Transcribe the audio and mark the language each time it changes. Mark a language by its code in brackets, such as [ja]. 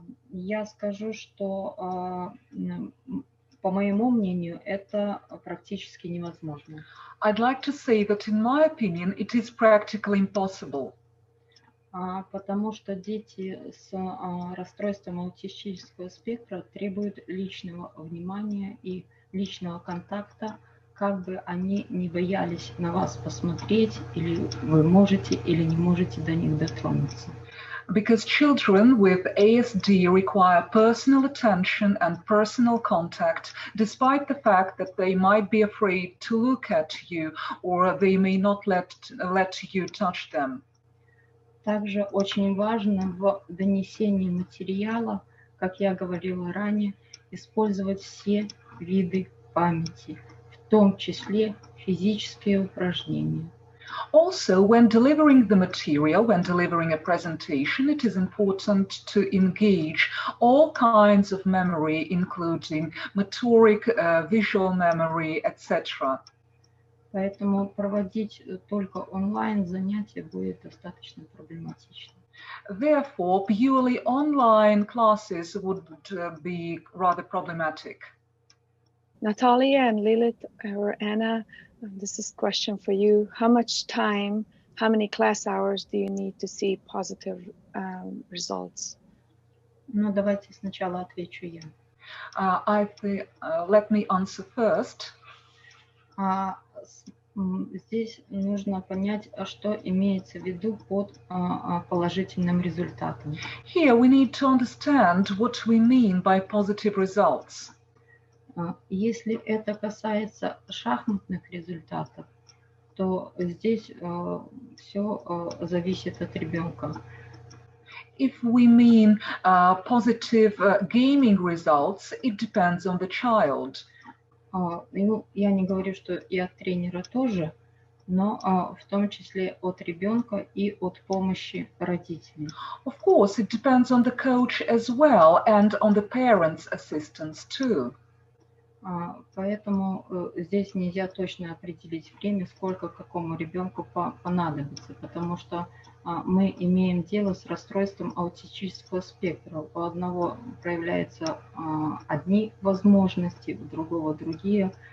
[ru] Я скажу, что, по моему мнению, это практически невозможно. [en] I'd like to say that in my opinion, it is practically impossible. [ru] Потому что дети с расстройством аутистического спектра требуют личного внимания и личного контакта, как бы они не боялись на вас посмотреть, или вы можете или не можете до них дотронуться. [en] Because children with ASD require personal attention and personal contact, despite the fact that they might be afraid to look at you or they may not let you touch them. [ru] Также очень важно в донесении материала, как я говорила ранее, использовать все виды памяти, в том числе физические упражнения. [en] Also, when delivering the material, when delivering a presentation, it is important to engage all kinds of memory, including motoric, visual memory, etc. [ru] Поэтому проводить только онлайн занятия будет достаточно проблематично. [en] Therefore, purely online classes would be rather problematic. Natalia and Lilith or Anna, this is a question for you. How much time, how many class hours do you need to see positive results? [ru] Ну, давайте сначала отвечу я. [en] Let me answer first. [ru] Здесь нужно понять, что имеется в виду под положительным результатом. [en] Here we need to understand what we mean by positive results. [ru] Если это касается шахматных результатов, то здесь все зависит от ребенка. [en] If we mean positive gaming results, it depends on the child. [ru] Ну, я не говорю, что и от тренера тоже, но в том числе от ребенка и от помощи родителей. [en] Of course, it depends on the coach as well and on the parents' assistance too. [ru] Поэтому здесь нельзя точно определить время, сколько какому ребенку понадобится, потому что мы имеем дело с расстройством аутистического спектра. У одного проявляются одни возможности, у другого другие.